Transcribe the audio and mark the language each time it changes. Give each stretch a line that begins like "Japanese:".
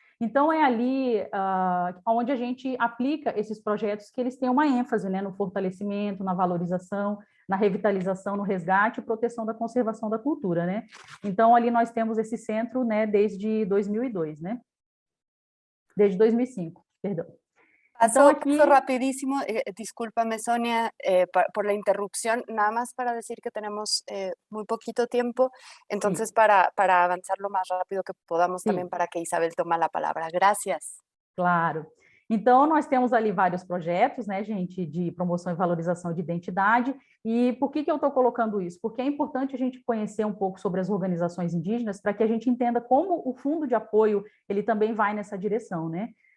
Portuguese: Então, é ali onde a gente aplica esses projetos que eles têm uma ênfase, né, no fortalecimento, na valorização, na revitalização, no resgate e proteção da conservação da cultura, né? Então, ali nós temos esse centro, né, desde 2002, né? Desde 2005, perdão.
Spanish: Paso rapidísimo, discúlpame Sonia por la interrupción, nada más para decir que tenemos muy poquito tiempo, entonces sí. para avanzar lo más rápido que podamos sí. También para que Isabel tome la palabra. Gracias. Claro.
Portuguese: Então, nós temos ali vários projetos, né, gente, de promoção e valorização de identidade. E por que eu estou colocando isso? Porque é importante a gente conhecer um pouco sobre as organizações indígenas para que a gente entenda como o fundo de apoio ele também vai nessa direção, né?